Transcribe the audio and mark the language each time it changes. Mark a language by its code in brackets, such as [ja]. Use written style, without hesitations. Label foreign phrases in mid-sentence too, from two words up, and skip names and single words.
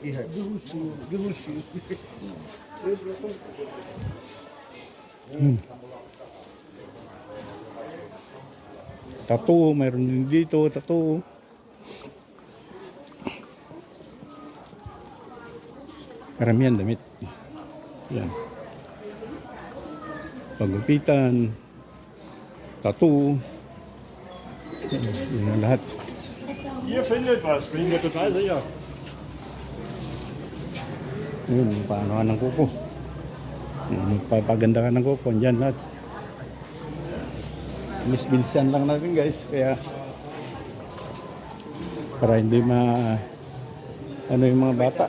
[tl] Tattoo, mayroon din dito, tattoo. Karamihan damit. Yan. Pagupitan, tattoo. Yan lahat. [de] Ihr findet was, bin ich mir total sicher. [tl] Yun, paano ka ng kuko. Papaganda ka ng kuko. Yan lahat. Bilis-bilisan lang natin guys. Kaya para hindi ano yung mga bata.